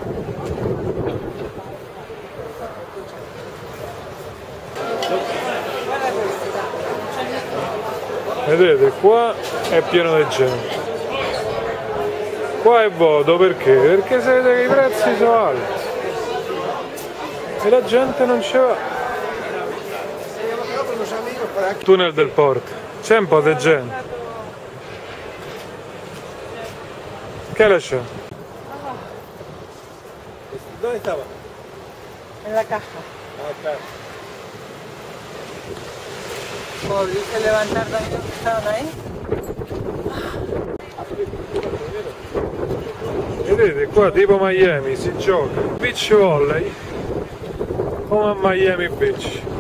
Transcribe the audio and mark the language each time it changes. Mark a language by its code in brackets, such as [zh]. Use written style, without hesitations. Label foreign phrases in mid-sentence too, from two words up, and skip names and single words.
[it] Vedete qua è pieno di gente, qua è vuoto perché? Perché sapete che i prezzi sono alti e la gente non ci va. Tunnel del Porto, c'è un po' di gente. Che la c'è? [es] ¿Dónde estaba? En la caja. Ah, claro. ¿Podrías levantar también los que estaban ahí? [it] Vedete qua tipo Miami si gioca [en] beach volley [it] come a Miami Beach.